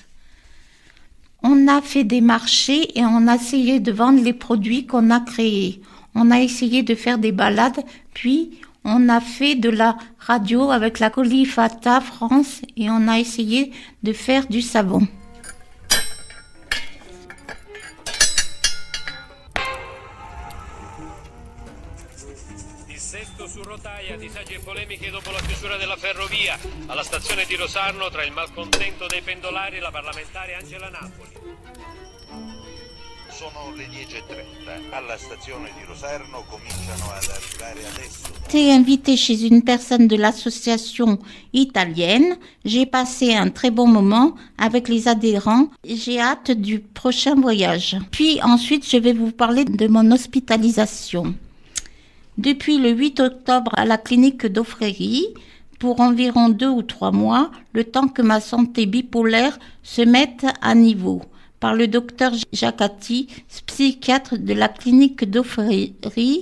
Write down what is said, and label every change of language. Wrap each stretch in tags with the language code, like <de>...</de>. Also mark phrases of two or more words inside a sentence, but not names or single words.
<fr>On a fait des marchés et on a essayé de vendre les produits qu'on a créés. On a essayé de faire des balades, puis on a fait de la radio avec la Colifata France et on a essayé de faire du savon.</fr> <it>Dissesto su rotaia, disagi e polemiche dopo la chiusura della ferrovia. Alla stazione di Rosarno, tra il malcontento dei pendolari e la parlamentare Angela Napoli. Sono le 10:30. Alla stazione di Rosarno cominciano ad arrivare adesso.</it> <fr>J'ai été invitée chez une personne de l'association italienne. J'ai passé un très bon moment avec les adhérents. J'ai hâte du prochain voyage. Puis ensuite, je vais vous parler de mon hospitalisation. Depuis le 8 octobre à la clinique d'Offréry, pour environ 2 ou 3 mois, le temps que ma santé bipolaire se mette à niveau, par le docteur Jacati, psychiatre de la clinique d'Offréry.</fr>